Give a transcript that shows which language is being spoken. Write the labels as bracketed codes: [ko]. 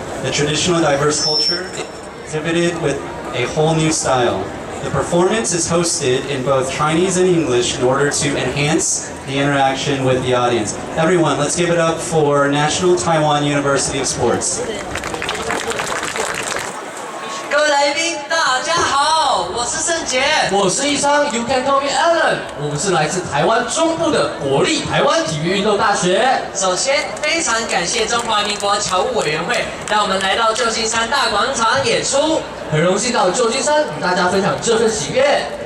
[en] The traditional diverse culture is exhibited with a whole new style. The performance is hosted in both Chinese and English in order to enhance the interaction with the audience. Everyone, let's give it up for National Taiwan University of Sports. [zh] 各位来宾，大家好，我是盛杰，我是一商 ， [en] You can call me Alan。 [zh] 我们是来自台湾中部的国立台湾体育运动大学。首先，非常感谢中华民国侨务委员会，让我们来到旧金山大广场演出。很荣幸到旧金山与大家分享这份喜悦。